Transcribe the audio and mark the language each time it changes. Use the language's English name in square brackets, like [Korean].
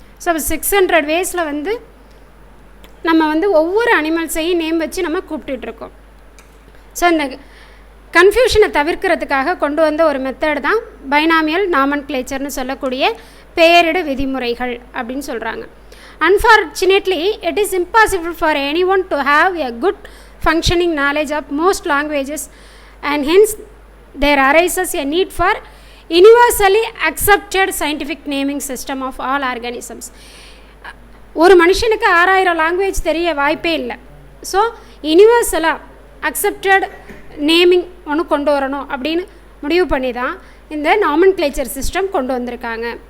[Tamil] So 600 வேஸில் வந்து நம்ம வந்து ஒவ்வொரு அனிமல்ஸையும் நேம் வச்சு நம்ம கூப்பிட்டுட்ருக்கோம். ஸோ இந்த கன்ஃபியூஷனை தவிர்க்கிறதுக்காக கொண்டு வந்த ஒரு மெத்தட் தான் பைனாமியல் நாமன்க்ளேச்சர்னு சொல்லக்கூடிய பெயரிடு விதிமுறைகள் அப்படின்னு சொல்கிறாங்க. [English] Unfortunately, it is impossible for anyone to have a good functioning knowledge of most languages, and hence there arises a need for universally accepted scientific naming system of all organisms. [Tamil] ஒரு மனுஷனுக்கு 6000 language தெரிய வாய்ப்பே இல்லை. So யூனிவர்சலாக accepted naming ஒன்று கொண்டு வரணும் அப்படின்னு முடிவு பண்ணி தான் இந்த நாமன்க்ளேச்சர் சிஸ்டம் கொண்டு வந்திருக்காங்க.